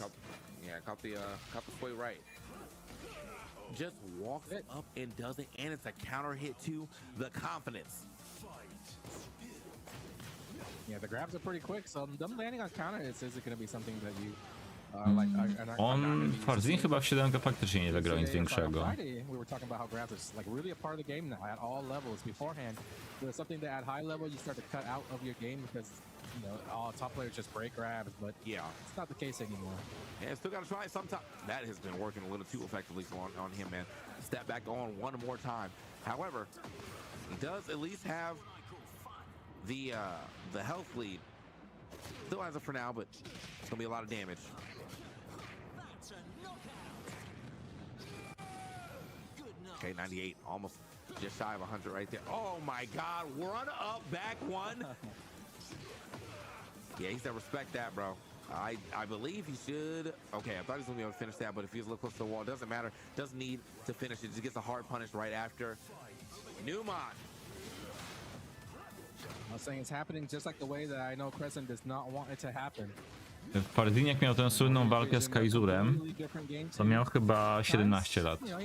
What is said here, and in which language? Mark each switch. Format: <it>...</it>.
<en>Caught the sway right. Just walks it up and does it, and it's a counter hit to the confidence. Yeah, the grabs are pretty quick, so them landing on counter hits isn't going to be something that you</en> <pl>On Farzin chyba w 7 faktycznie nie zagrał nic większego.</pl> <en>We were talking about how grabs are like really a part of the game now at all levels. Beforehand, it was something that at high level you start to cut out of your game because you know all top players just break grabs, but yeah, it's not the case anymore. Yeah, still got to try sometimes. That has been working a little too effectively on him, man. Step back on one more time. However, he does at least have the health lead. Still has it for now, but it's gonna be a lot of damage. Okay, 98, almost just shy of 100 right there. Oh my God, run up, back 1. Yeah, he said respect that, bro. I believe he should. Okay, I thought he was gonna be able to finish that, but if he was a little close to the wall, it doesn't matter. Doesn't need to finish it. Just gets a hard punish right after. Newman. I was saying it's happening just like the way that I know Crescent does not want it to happen.</en> <pl>W Farziniak miał tę słynną walkę z Kaizurem, to miał chyba 17 lat.</pl>